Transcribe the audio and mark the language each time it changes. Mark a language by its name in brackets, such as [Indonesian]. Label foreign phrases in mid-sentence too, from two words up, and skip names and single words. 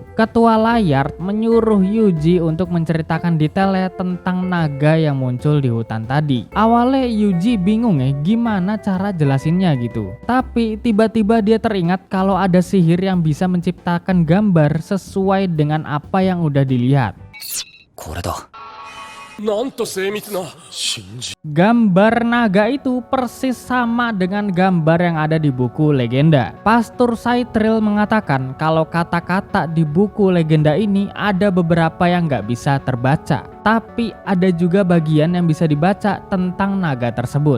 [Indonesian] Ketua layar menyuruh Yuji untuk menceritakan detailnya tentang naga yang muncul di hutan tadi. Awalnya Yuji bingung ya gimana cara jelasinnya gitu. Tapi tiba-tiba dia teringat kalau ada sihir yang bisa menciptakan gambar sesuai dengan apa yang udah dilihat. [Japanese] これだ。なんと精密な信じ [Indonesian] Gambar naga itu persis sama dengan gambar yang ada di buku legenda. Pastor Saitril mengatakan kalau kata-kata di buku legenda ini ada beberapa yang nggak bisa terbaca. Tapi ada juga bagian yang bisa dibaca tentang naga tersebut.